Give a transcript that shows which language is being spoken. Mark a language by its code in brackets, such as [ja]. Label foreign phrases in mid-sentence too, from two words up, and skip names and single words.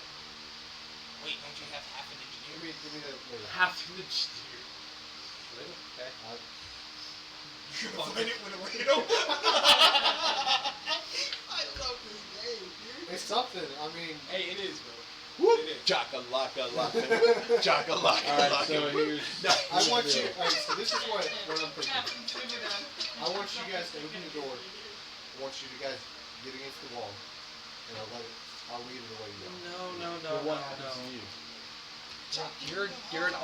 [en] wait, don't you have half an engineer? Give me that later. Half an inch. Label? Okay. You're gonna find it with a ladle. I love this game, dude. It's something. I mean, Hey, it is, bro. Whoop! It is. Chaka-laka-laka. Chaka-laka-laka. Alright, so here's. I want you. Alright, so this is what I'm thinking. Captain, turn it on. I want you guys to open the door. I want you guys get against the wall, and I'll lead it away. No. But what happens to you? You're an